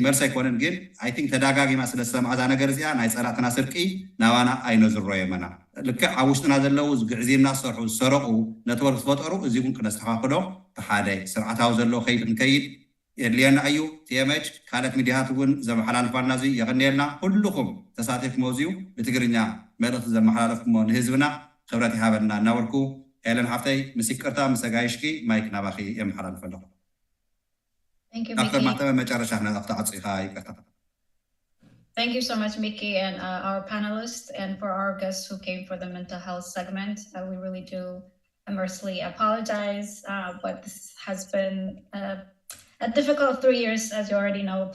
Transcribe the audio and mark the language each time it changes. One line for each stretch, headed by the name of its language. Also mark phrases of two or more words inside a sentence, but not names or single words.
Tigrinya: መልሲ ኣይኮነን ግን
English: I think
Tigrinya: ተዳጋጊማ ስለዝሰማዕዛ ነገር እዚኣ ናይ ፀላእትና ስርቂ ናባና ኣይነዝሮየመና ልክዕ ኣብ ውሽጥና ዘለው ዝግዕዚና ዝሰርሑ ዝሰረቁ ነትወርክ ዝፈጠሩ እዚ እውን ክነስተኻኽሎ ብሓደ ስርዓታዊ ዘለዎ ከይድ ክንከይድ የድልየና እዩ TMH ካልኦት ሚድያታት እውን ዘመሓላልፋልና እዚ የቀኒየልና ኩልኩም ተሳቲፍኩም እዚኡ ብትግርኛ መልእክቲ ዘመሓላለፍኩሞ ንህዝብና ክብረት ይሃበልና እናበልኩ ኤለን ሓፍተይ ምስ ይቅርታ ምስ ተጋይሽኪ ማይክ ናባኺ የመሓላልፍ ኣለኹ
English: Thank you, Dr. Mickey. Thank you so much, Mickey, and our panelists, and for our guests who came for the mental health segment. We really do immersely apologize, but this has been a difficult 3 years, as you already know.